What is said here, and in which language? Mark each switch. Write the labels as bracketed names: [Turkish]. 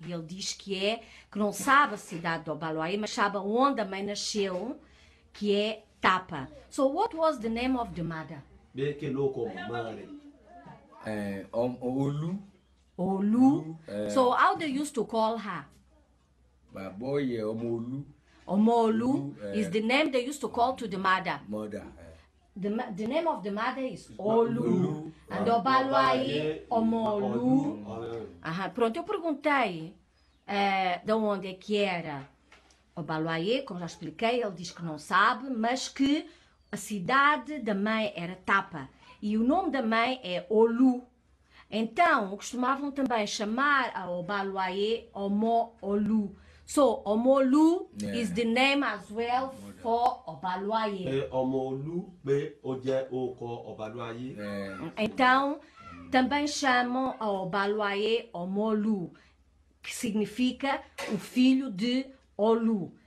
[Portuguese] E ele diz que não sabe a cidade de Ọbalúayé, mas sabe onde a mãe nasceu, que é Tápà. [English] So what was the name of the mother? [Yoruba] Pé kí ló kọ màmá rẹ̀? Olú. Olu. [English] So how they used to call her? [Yoruba] Bàbá Ọ̀yẹ̀ ọmọ Olú. [English] Omolu is the name they used to call to the mother. Mother. The name of the mother is Olu. And Ọbalúayé, Omolu. [Portuguese] Pronto, eu perguntei de onde é que era Ọbalúayé, como já expliquei, ele diz que não sabe, mas que a cidade da mãe era Tápà. E o nome da mãe é Olu. Então, costumavam também chamar a Ọbalúayé Omo-Olu. [English] So, Omolu is the name as well for Ọbalúayé. [Yoruba] Pé ọmọ Olú pé ó jẹ́ orúkọ Ọbalúayé. [Portuguese] Então, também chamam a Ọbalúayé Omolu, que significa o filho de Olu.